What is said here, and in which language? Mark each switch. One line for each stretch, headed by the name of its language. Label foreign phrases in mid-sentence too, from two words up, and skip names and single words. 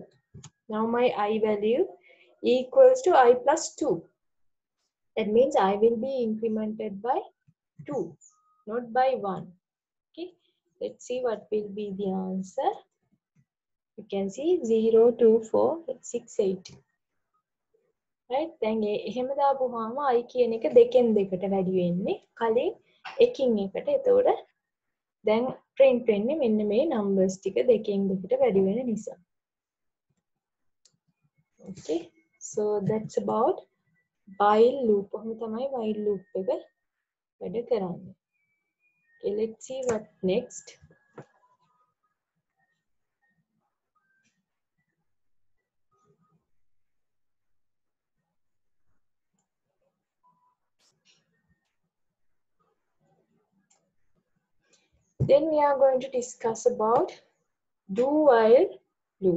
English: Now my I value equals to I plus 2. That means I will be incremented by 2, not by 1. Okay, let's see what will be the answer. You can see 0, 2, 4, 6, 8. Right?
Sinhala: දැන් එහෙම දාපුවාම I කියන එක දෙකෙන් දෙකට වැඩි වෙන්නේ. කලින් එකින් එකට. එතකොට දැන් print වෙන්නේ මෙන්න මේ numbers ටික දෙකෙන් දෙකට වැඩි වෙන නිසා.
English: Okay. So that's about while loop.
Sinhala: කොහොම තමයි
English: while loop
Sinhala: එක වැඩ කරන්නේ.
English: Okay, let's see what next. Then we are going to discuss about do while loop.